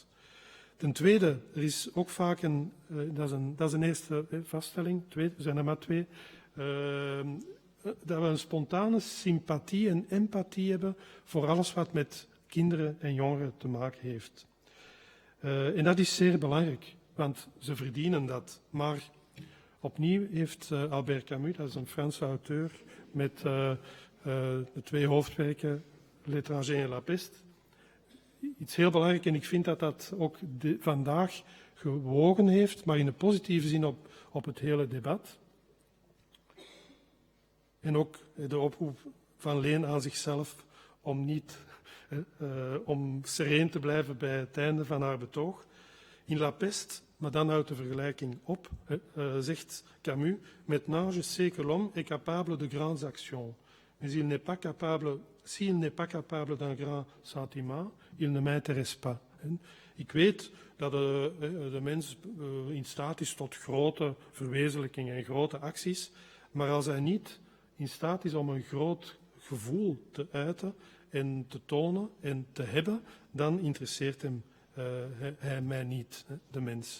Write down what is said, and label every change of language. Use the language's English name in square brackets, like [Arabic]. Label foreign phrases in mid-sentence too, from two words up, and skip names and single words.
[Dutch] Ten tweede, er is ook vaak dat is een eerste vaststelling, er zijn er maar twee, dat we een spontane sympathie en empathie hebben voor alles wat met kinderen en jongeren te maken heeft. En dat is zeer belangrijk, want ze verdienen dat. Maar opnieuw heeft Albert Camus, dat is een Franse auteur, met de twee hoofdwerken L'étranger en la peste, iets heel belangrijk, en ik vind dat dat ook vandaag gewogen heeft, maar in een positieve zin op het hele debat. En ook de oproep van Leen aan zichzelf om sereen te blijven bij het einde van haar betoog. In La Peste, maar dan houdt de vergelijking op, zegt Camus, [French] maintenant je sais que l'homme est capable de grandes actions, mais s'il n'est pas capable d'un grand sentiment, il ne m'intéresse pas. [Dutch] Ik weet dat de mens in staat is tot grote verwezenlijkingen en grote acties, maar als hij niet in staat is om een groot gevoel te uiten en te tonen en te hebben, dan interesseert hij mij niet, de mens.